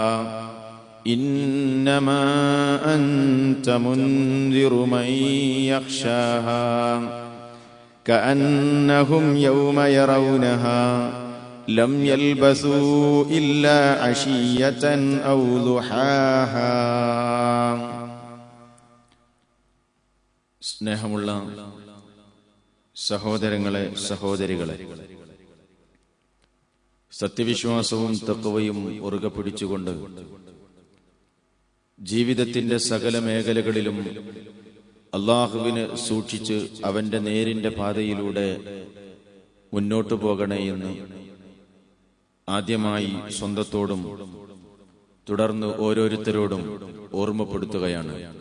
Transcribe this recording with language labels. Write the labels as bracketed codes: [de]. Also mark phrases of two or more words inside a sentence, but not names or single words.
[ar] إنما أنت منذر من يخشاها كأنهم يوم يرونها لم يلبثوا إلا عشية أو ضحاها. [ml] സ്നേഹമുള്ള സഹോദരങ്ങളെ, സഹോദരികളെ, സത്യവിശ്വാസവും തഖ്വയും മുറുകെ പിടിച്ചുകൊണ്ട് ജീവിതത്തിന്റെ സകല മേഖലകളിലും അള്ളാഹുവിനെ സൂക്ഷിച്ച് അവന്റെ നേരിന്റെ പാതയിലൂടെ മുന്നോട്ടു പോകണേ എന്ന് ആദ്യമായി സ്വന്തത്തോടും തുടർന്ന് ഓരോരുത്തരോടും ഓർമ്മപ്പെടുത്തുകയാണ്.